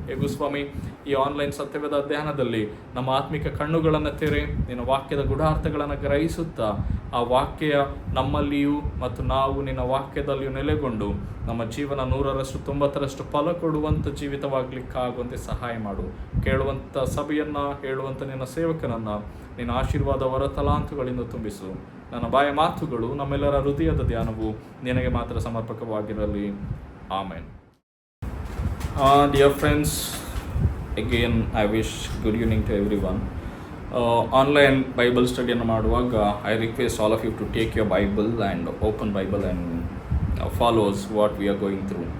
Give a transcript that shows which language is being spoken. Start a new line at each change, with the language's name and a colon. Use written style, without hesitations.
Kannada: ಹೇಗೂ ಸ್ವಾಮಿ, ಈ ಆನ್ಲೈನ್ ಸತ್ಯವೇದ ಅಧ್ಯಯನದಲ್ಲಿ ನಮ್ಮ ಆತ್ಮಿಕ ಕಣ್ಣುಗಳನ್ನು ತೆರೆ, ನಿನ್ನ ವಾಕ್ಯದ ಗೂಢಾರ್ಥಗಳನ್ನು ಗ್ರಹಿಸುತ್ತಾ ಆ ವಾಕ್ಯ ನಮ್ಮಲ್ಲಿಯೂ ಮತ್ತು ನಾವು ನಿನ್ನ ವಾಕ್ಯದಲ್ಲಿಯೂ ನೆಲೆಗೊಂಡು ನಮ್ಮ ಜೀವನ 100ರಷ್ಟು 90ರಷ್ಟು ಫಲ ಕೊಡುವಂಥ ಜೀವಿತವಾಗಲಿಕ್ಕಾಗುವಂತೆ ಸಹಾಯ ಮಾಡು. ಕೇಳುವಂಥ ಸಭೆಯನ್ನು, ಹೇಳುವಂಥ ನಿನ್ನ ಸೇವಕನನ್ನು ನಿನ್ನ ಆಶೀರ್ವಾದ ವರ ತಲಾಂತುಗಳಿಂದ ತುಂಬಿಸು. ನನ್ನ ಬಾಯ ಮಾತುಗಳು, ನಮ್ಮೆಲ್ಲರ ಹೃದಯದ ಧ್ಯಾನವು ನಿನಗೆ ಮಾತ್ರ ಸಮರ್ಪಕವಾಗಿರಲಿ. ಆಮೇನ್.
English: Dear friends, again I wish good evening to everyone.
Kannada: Online Bible ಸ್ಟಡಿಯನ್ನು ಮಾಡುವಾಗ
English: I request all of you to take your Bible and open Bible and follows what we are going through.